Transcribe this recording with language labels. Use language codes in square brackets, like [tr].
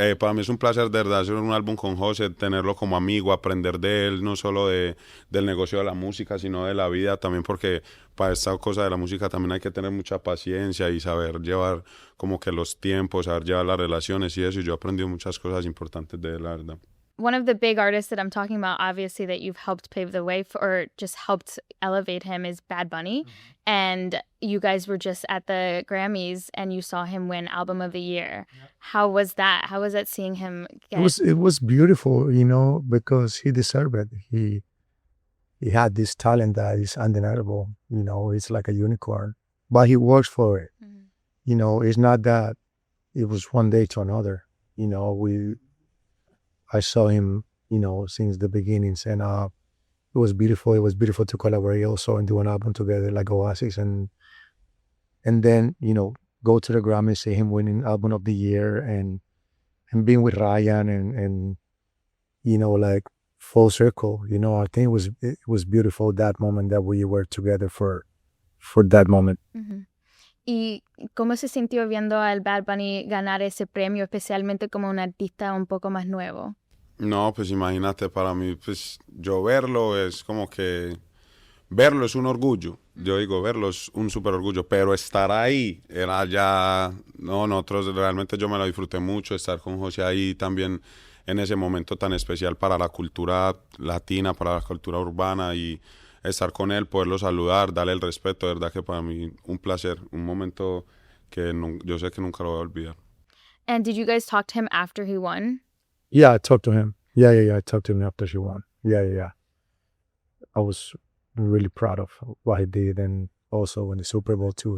[es] Para mí es un placer de verdad hacer un álbum con José, tenerlo como amigo, aprender de él, no solo del negocio de la música, sino de la vida también, porque para esta cosa de la música también hay que tener mucha paciencia y saber llevar como que los tiempos, saber llevar las relaciones y eso, y yo he aprendido muchas cosas importantes de él, la verdad. [en] One of the big artists that I'm talking about, obviously, that you've helped pave the way for, or just helped elevate him, is Bad Bunny. And you guys were just at the Grammys and you saw him win Album of the Year. Yeah. How was that? How was that seeing him get... It was beautiful, you know, because he deserved it. He had this talent that is undeniable, you know, it's like a unicorn. But he works for it. You know, it's not that it was one day to another. You know, I saw him, you know, since the beginnings, and it was beautiful. It was beautiful to collaborate also and do an album together like Oasis, and then, you know, go to the Grammy, see him winning Album of the Year, and being with Ryan, and you know, like full circle. You know, I think it was beautiful that moment that we were together for that moment. Ujú. [es] ¿Y cómo se sintió viendo al Bad Bunny ganar ese premio, especialmente como un artista un poco más nuevo? No, pues imagínate, para mí, pues yo verlo es como que... Verlo es un orgullo, yo digo, verlo es un súper orgullo, pero estar ahí era ya... No, nosotros realmente yo me lo disfruté mucho, estar con José ahí también en ese momento tan especial para la cultura latina, para la cultura urbana, y estar con él, poderlo saludar, darle el respeto, de verdad que para mí un placer, un momento que yo sé que nunca lo voy a olvidar. [en] And did you guys talk to him after he won? Yeah, I talked to him. Yeah. I talked to him after she won. Yeah. I was really proud of what he did, and also in the Super Bowl too.